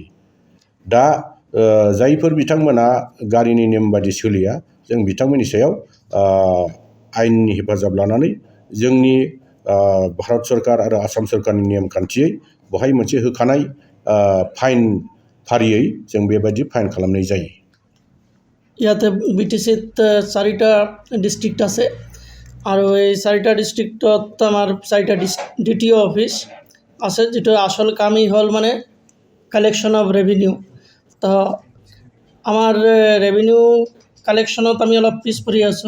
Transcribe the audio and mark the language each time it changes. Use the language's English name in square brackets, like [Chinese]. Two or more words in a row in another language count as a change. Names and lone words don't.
[Bodo] दा जायफोर बिथांमोना गारिनि नेम बायदि सोलिया, जों बिथांमोननि सायाव आयेननि हेफाजाब लानानै जोंनि भारत सरकार आरो आसाम सरकारनि नेमखान्थियै बहाय मोनसे होखानाय फाइन फारियै जों बेबायदि फाइन खालामनाय जायो। [Assamese] ইয়াতে BTCত 4টা ডিষ্ট্ৰিক্ট আছে আৰু এই 4টা ডিষ্ট্ৰিক্টত আমাৰ 4টা দ্বিতীয় অফিচ আছে, যিটো আসল কামেই হ'ল মানে [English] collection of revenue. [Assamese] তো আমাৰ [English] revenue collection [Assamese] আমি অলপ পিছ পৰি আছোঁ।